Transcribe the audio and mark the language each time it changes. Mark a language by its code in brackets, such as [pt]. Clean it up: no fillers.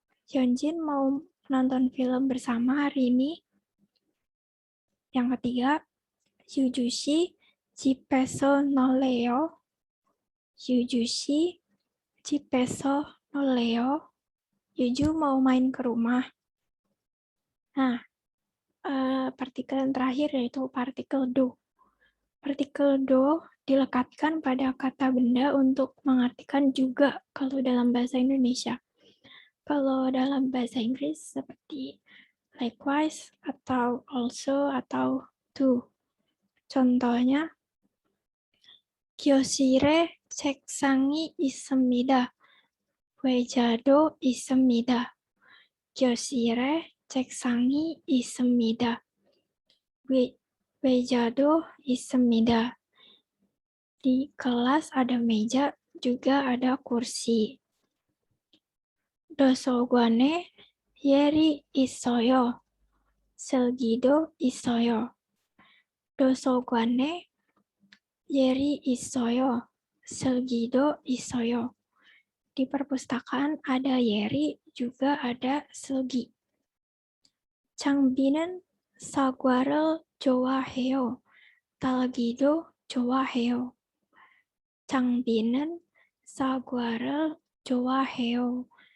[id] Hyunjin mau nonton film bersama hari ini. Yang ketiga, [ko] Yuju 씨 집에서 놀래요? Yuju 씨 집에서 놀래요? [id] Juju mau main ke rumah. Nah, partikel yang terakhir yaitu partikel do. Partikel do dilekatkan pada kata benda untuk mengartikan juga kalau dalam bahasa Indonesia. Kalau dalam bahasa Inggris seperti likewise atau also atau to. Contohnya, [ko] 교실에 책상이 있습니다. 의자도 있습니다. 교실에 책상이 있습니다. 의자도 있습니다. [id] Di kelas ada meja, juga ada kursi. [ko] 도서관에 열이 있어요. 슬기도 있어요. 도서관에 열이 있어요. 슬기도 있어요. [id] Di perpustakaan ada Yeri, juga ada Selgi. [ko] 장비는 사과를 좋아해요. 딸기도 좋아해요. 장비는 사과를 좋아해요.